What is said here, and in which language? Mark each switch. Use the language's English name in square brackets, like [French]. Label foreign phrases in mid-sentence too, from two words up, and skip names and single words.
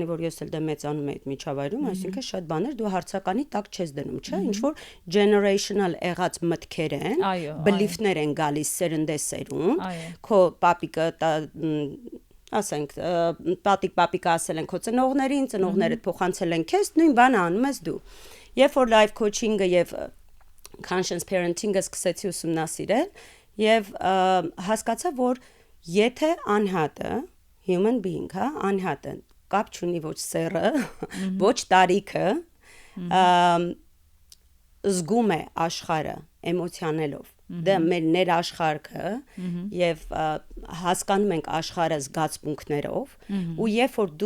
[Armenian] որ ես էլ դե մեծանում եմ այդ միջավայրում, այսինքն շատ բաներ դու հարցականի տակ չես դնում, չէ՞, ինչ որ generational եղած մտքեր են, belief-ներ են գալիս սերնդեսերուն, քո պապիկը ասենք պապիկը ասել են քո ծնողներին, ծնողներդ փոխանցել են քեզ, նույն բանը անում ես դու։ Երբ որ [English] life coaching- [Armenian] ը եւ [English] conscious parenting- [Armenian] ը սկսեցի ուսումնասիրել եւ հասկացա, որ եթե անհատը [English] human being, [Armenian] հա, անհատը կապ չունի ոչ սեռը, ոչ տարիքը, զգում է աշխարհը էմոցիաներով, դա մեր ներաշխարհը եւ հասկանում ենք աշխարհը զգացմունքներով, ու երբ որ դու